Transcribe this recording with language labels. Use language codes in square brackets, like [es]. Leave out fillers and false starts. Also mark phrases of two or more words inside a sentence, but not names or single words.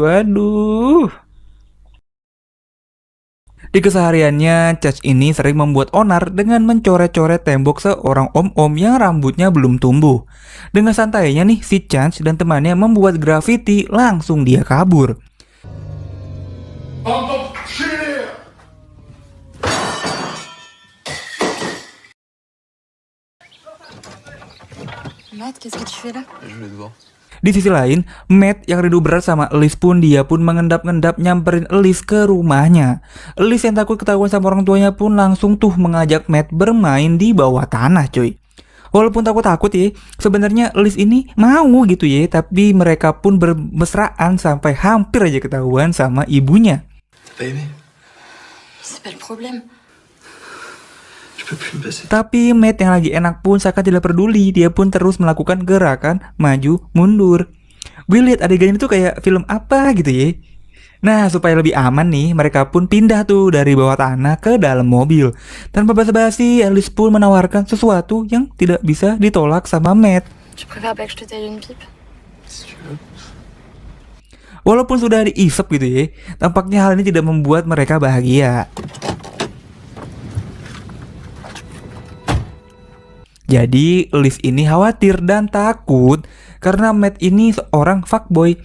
[id] Waduh. Di kesehariannya, Chance ini sering membuat onar dengan mencoret-coret tembok seorang om-om yang rambutnya belum tumbuh. Dengan santainya nih, si Chance dan temannya membuat grafiti, langsung dia kabur. [fr] Matt, qu'est-ce que tu fais là? Je vais te voir. [id] Di sisi lain, Matt yang rindu berat sama Elise pun dia pun mengendap-endap nyamperin Elise ke rumahnya. Elise yang takut ketahuan sama orang tuanya pun langsung tuh mengajak Matt bermain di bawah tanah cuy. Walaupun takut-takut ya, sebenarnya Elise ini mau gitu ya, tapi mereka pun bermesraan sampai hampir aja ketahuan sama ibunya. [fr] T'as aimé? C'est pas le problème. Je peux plus me passer. [id] Tapi Matt yang lagi enak pun seakan tidak peduli, dia pun terus melakukan gerakan maju mundur. Gue liat adegan itu kayak film apa gitu ya. Nah supaya lebih aman nih, mereka pun pindah tuh dari bawah tanah ke dalam mobil. Tanpa basa-basi, Elise pun menawarkan sesuatu yang tidak bisa ditolak sama Matt. [fr] Tu préfères pas que je te taille une pipe? Si tu veux. [id] Walaupun sudah diisep gitu ya, tampaknya hal ini tidak membuat mereka bahagia. Jadi Elise ini khawatir dan takut karena Matt ini seorang fuckboy.